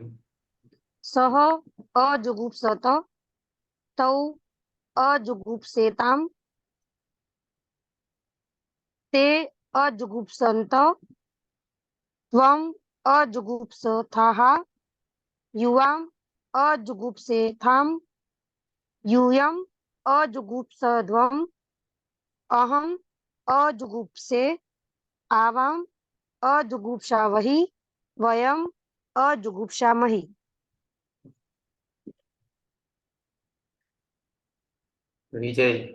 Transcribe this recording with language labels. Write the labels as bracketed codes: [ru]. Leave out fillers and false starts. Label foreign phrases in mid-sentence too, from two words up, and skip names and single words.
[sa] सह अजुगुप्सत तौ अजुगुप्सेताम ते अजुगुप्संत त्वम अजुगुप्सथाः युवाम अजुगुप्सेथाम यूयम अजुगुप्सध्वम अहम अजुगुप्से आवाम अजुगुप्सावहि वयम अजुगुप्सामहि. વિજય.